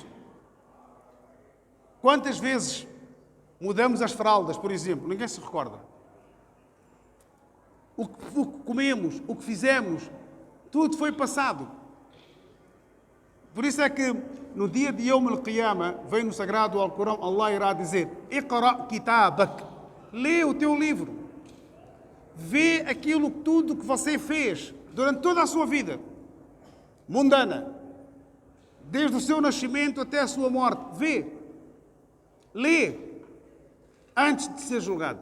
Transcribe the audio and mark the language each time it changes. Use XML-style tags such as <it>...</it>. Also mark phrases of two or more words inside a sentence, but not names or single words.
<pt>Quantas vezes mudamos as fraldas, por exemplo? Ninguém se recorda. O que comemos, o que fizemos, tudo foi passado. Por isso é que no dia de</pt> <ar>يوم القيامة,</ar> <pt>vem no Sagrado Alcorão, Allah irá dizer:</pt> <ar>اقرأ كتابك.</ar> <pt>Lê o teu livro. Vê aquilo tudo que você fez durante toda a sua vida mundana, desde o seu nascimento até a sua morte. Vê. Lê antes de ser julgado.</pt>